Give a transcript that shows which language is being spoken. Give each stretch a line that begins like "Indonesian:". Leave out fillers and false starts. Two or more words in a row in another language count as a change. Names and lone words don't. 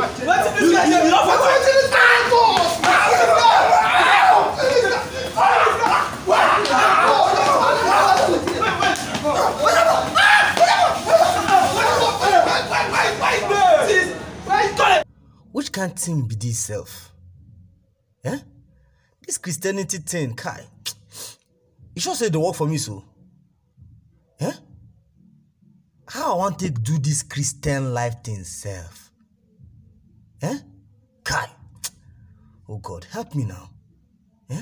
Nigerian Pidgin: Wetin this guy dey do? Wetin this guy Which kind thing be this self? Eh? This Christianity thing, Kai. You sure say they work for me so? Eh? How I want to do this Christian life thing self? Eh? Kai. Oh God, help me now. Eh?